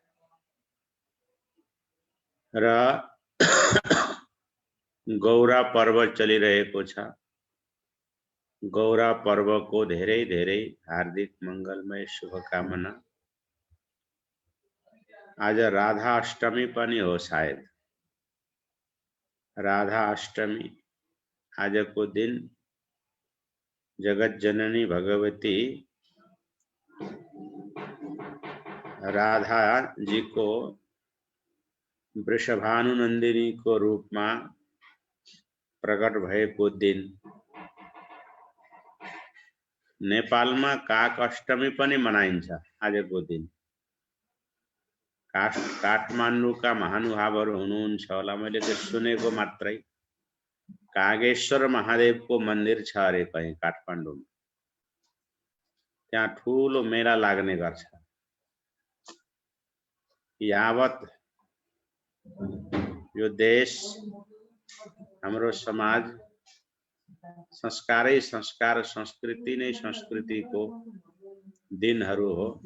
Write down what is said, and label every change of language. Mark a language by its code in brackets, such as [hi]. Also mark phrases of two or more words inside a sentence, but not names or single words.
[ne] र गौरा पर्व चलिरहेको छ। गौरा पर्व को धेरै धेरै हार्दिक मंगलमय शुभकामना। आज राधा अष्टमी पनि हो शायद। राधा अष्टमी आज को दिन जगत जननी भगवती राधा जी को वृषभानुनंदिनी को [hi] रूप में [ne] प्रकट भएको दिन। नेपाल में काक अष्टमी पनि मनाइन्छ आज को दिन। काठमाडौँ का महानुभावहरू हुनुहुन्छ होला, मैले त सुनेको मात्रै। कागेश्वर महादेव को मंदिर छ अरे [hi] कहीं काठमाडौँ में, [ne] त्यहाँ ठूलो मेला लाग्ने गर्छ। यावत यो देश हाम्रो समाज संस्कारै संस्कार संस्कृति नै संस्कृतिको दिनहरू हो।